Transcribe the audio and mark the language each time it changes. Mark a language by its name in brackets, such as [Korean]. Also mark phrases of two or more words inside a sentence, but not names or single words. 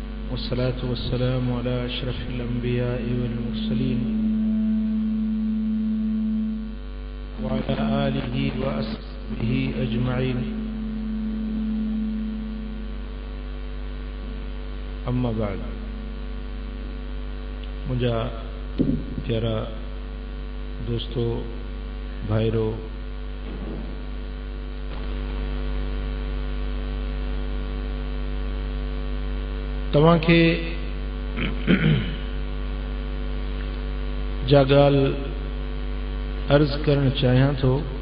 [Arabic] والصلاة والسلام على أشرف الأنبياء والمرسلين وعلى آله وأصحابه أجمعين. أما بعد, [Sindhi] मुझा प्यारा दोस्तों, भाईरो, तव्हां खे जा ॻाल्हि अर्ज़ करणु चाहियां थो।